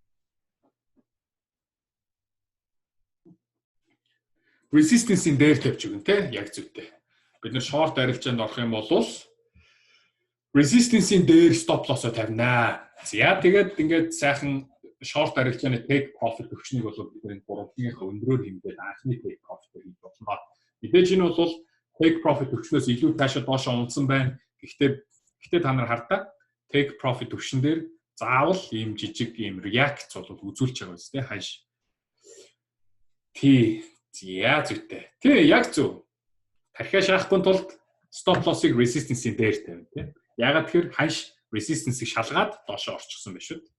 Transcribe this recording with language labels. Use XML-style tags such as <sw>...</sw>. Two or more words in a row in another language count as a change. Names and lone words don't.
<mn>Resistance-ийн дээр тавьж өгнө те. Яг зүйтэй. Бид нар short арилжаанд орох юм бол resistance-ийн дээр</mn> <en>stop loss-</en> <mn>о тавина. За тэгээд ингээд сайхан short арилжааны</mn> <en>take profit</en> <mn>төвчнийг бол бидний гуравдынхаа өндрөөр хэмжээд анхны</mn> <en>take profit</en> <mn>хийж болно. Мэдээж энэ бол</mn> <en>take profit</en> <mn>төвчнөөс илүү таашаа доошоо унсан байна. Гэхдээ та нар хардаа</mn> <en>take profit</en> <mn>төвшин дээр заавал ийм жижиг ийм react бол үзүүлж байгаа биз дээ ханш. Яа зүйтэй. Яг зөв. Тархиа шаахгүй тулд</mn> <en>stop loss-</en> <mn>ыг resistance-ийн дээр тавина тийм. Ягаад тэгэхээр ханш resistance-ийг шалгаад доошоо орчихсон байна шүү.</mn>